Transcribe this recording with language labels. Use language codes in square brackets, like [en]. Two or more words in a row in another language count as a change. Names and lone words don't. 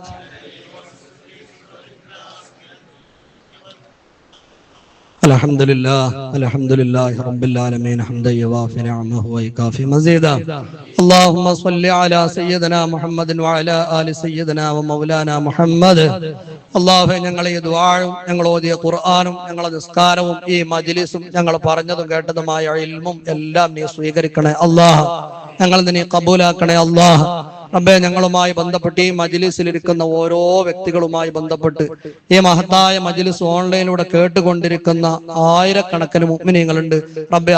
[ar] الحمد لله الحمد لله رب العالمين حمدا يوافي نعمه ويكافي مزيدا. اللهم صل على سيدنا محمد وعلى آل سيدنا ومولانا محمد. [ml] അല്ലാഹുവേ, ഞങ്ങളെ ഈ ദുആയും ഞങ്ങൾ ഓതിയ ഖുർആനും ഞങ്ങളെ നിസ്കാരവും ഈ മജ്ലിസും ഞങ്ങൾ പറഞ്ഞതും കേട്ടതുമായ ഇൽമും എല്ലാം നീ സ്വീകരിക്കണേ അല്ലാഹ്. ഞങ്ങൾ നീ കബൂലാക്കണേ അല്ലാഹ്. റബ്ബേ ഞങ്ങളുമായി ബന്ധപ്പെട്ട് ഈ മജ്ലിസിലിരിക്കുന്ന ഓരോ വ്യക്തികളുമായി ബന്ധപ്പെട്ട് ഈ മഹത്തായ മജ്ലിസ് ഓൺലൈനിലൂടെ കേട്ടുകൊണ്ടിരിക്കുന്ന ആയിരക്കണക്കിന് മുഅ്മിനീങ്ങളുണ്ട് റബ്ബേ.